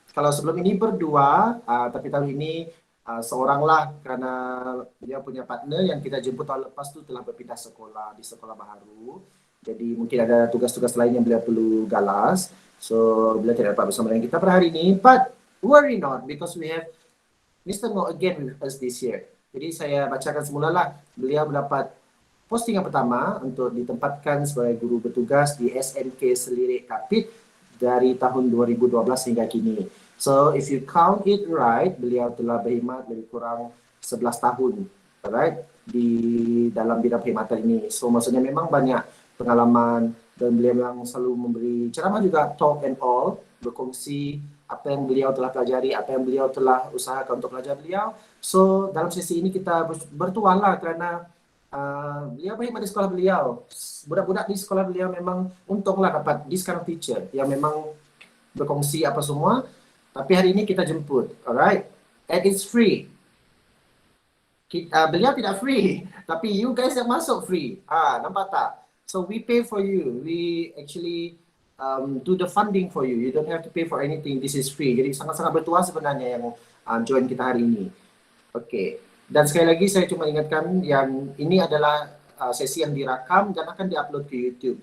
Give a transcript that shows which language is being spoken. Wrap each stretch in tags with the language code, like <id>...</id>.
<ms>Kalau sebelum ini berdua, tapi tahun ini seorang lah kerana dia punya partner yang kita jemput tahun lepas tu telah berpindah sekolah di sekolah baru. Jadi mungkin ada tugas-tugas lain yang beliau perlu galas. So beliau tidak dapat bersama dengan kita pada hari ini.</ms> <en>But worry not because we have Mr. Ngo again with us this year.</en> <ms>Jadi saya bacakan semula lah. Beliau mendapat postingan pertama untuk ditempatkan sebagai guru bertugas di SMK Selirik Kapit dari tahun 2012 hingga kini.</ms> <en>So if you count it right,</en> <ms>beliau telah berkhidmat lebih kurang 11 tahun, alright, di dalam bidang perkhidmatan ini. So maksudnya memang banyak pengalaman dan beliau memang selalu memberi ceramah juga,</ms> <en>talk and all,</en> <ms>berkongsi apa yang beliau telah pelajari, apa yang beliau telah usahakan untuk pelajar beliau. So dalam sesi ini kita bertuah lah kerana beliau berkhidmat di sekolah beliau. Budak-budak di sekolah beliau memang untunglah dapat</ms> <en>this kind of teacher</en> <ms>yang memang berkongsi apa semua. Tapi hari ini kita jemput,</ms> <en>alright? And it's free.</en> <ms>Beliau tidak free, tapi</ms> <en>you guys</en> <ms>yang masuk free. Nampak tak?</ms> <en>So we pay for you. We actually do the funding for you. You don't have to pay for anything. This is free.</en> <ms>Jadi sangat-sangat bertuah sebenarnya yang join kita hari ini. Okay. Dan sekali lagi saya cuma ingatkan yang ini adalah sesi yang direkam dan akan diupload ke YouTube.</ms>